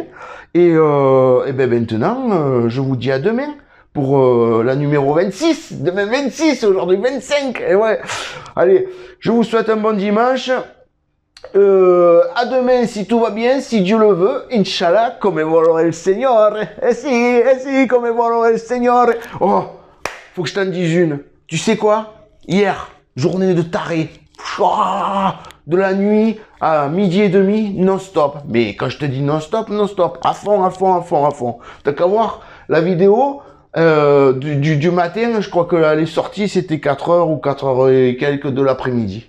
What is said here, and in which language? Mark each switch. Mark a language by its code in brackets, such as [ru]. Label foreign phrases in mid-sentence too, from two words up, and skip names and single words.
[fr] Et ben maintenant, je vous dis à demain pour la numéro 26. Demain 26, aujourd'hui 25. Et ouais. Allez, je vous souhaite un bon dimanche. À demain si tout va bien, si Dieu le veut, Inch'Allah, [it] come vuole il Signore. Eh si, come vuole il Signore. [fr] Oh, faut que je t'en dise une. Tu sais quoi? Hier, journée de taré. De la nuit à midi et demi, non-stop. Mais quand je te dis non-stop, non-stop. À fond. T'as qu'à voir la vidéo du matin, je crois qu'elle est sortie, c'était 4h ou 4h et quelques de l'après-midi.